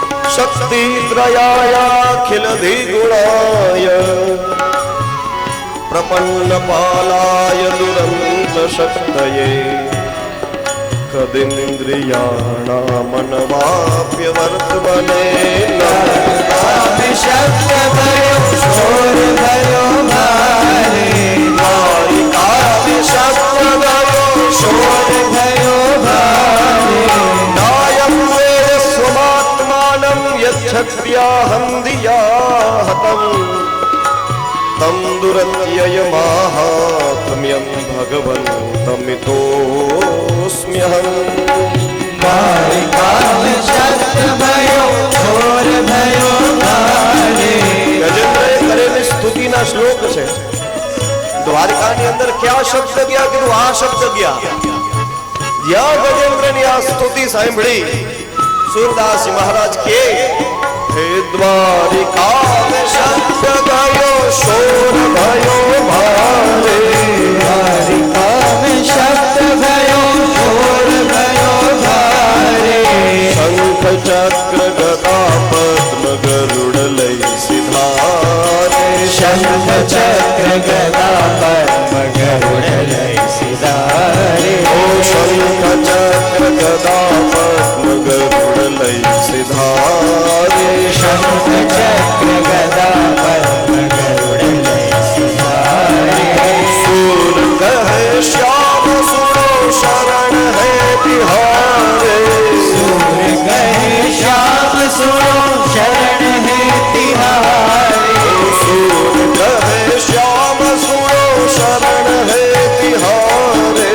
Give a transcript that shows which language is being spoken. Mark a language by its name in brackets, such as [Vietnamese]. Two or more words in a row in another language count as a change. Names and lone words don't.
[Sanskrit] शक्तित्रयायाखिलधिगुणाय प्रपन्नपालाय दुरन्तशक्तये कदिन्द्रियाणामनवाप्यवर्त्मने [Braj] शब्द भयो शोर भयो भारे शब्द भयो शोर भयो भारे [Sanskrit] नायं वेद स्वमात्मानं यच्छक्त्याहं धिया हतम् तं दुरत्ययमाहात्म्यं भगवन्तमितोऽस्म्यहम् [Braj] काल शब्द भयो शोर भयो भारे [Gujarati] ગજેન્દ્રએ કરેલી સ્તુતિના શ્લોક છે. દ્વારિકાની અંદર ક્યાં શબ્દ ગયા કીધું આ શબ્દ ગયા. જ્યાં ગજેન્દ્રની આ સ્તુતિ સાંભળી સુરદાસજી મહારાજ કે હે દ્વારિકા [Braj] में शब्द गयो शोर भयो भारे द्वारिका में शब्द भयो शोर भयो भारे शंख चक्र गदा पद्म गरुड़ लई सिधारे शंख चक्र गदा पद्म गरुड़ लई सिधारे ओ शंख चक्र गदा पद्म गरुड़ लई सिधारे शंख चक्र गदा पद्म गरुड़ लई सिधारे सूर कहे श्याम सुनो शरण है तिहारे सूर कहे श्याम सुनो शरण है तिहारे सूर कहे श्याम सुनो शरण है तिहारे